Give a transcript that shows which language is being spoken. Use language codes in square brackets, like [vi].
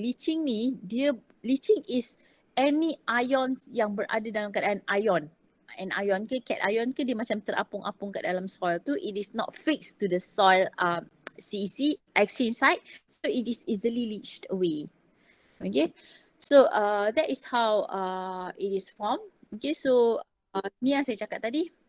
[en] Leaching is any ions [ms] yang berada dalam keadaan ion. Anion ke, cation ke, dia macam terapung-apung kat dalam soil tu, [en] it is not fixed to the soil CEC exchange site, so it is easily leached away. Okay, so that is how it is formed. [ms] Okay, so ni yang saya cakap tadi.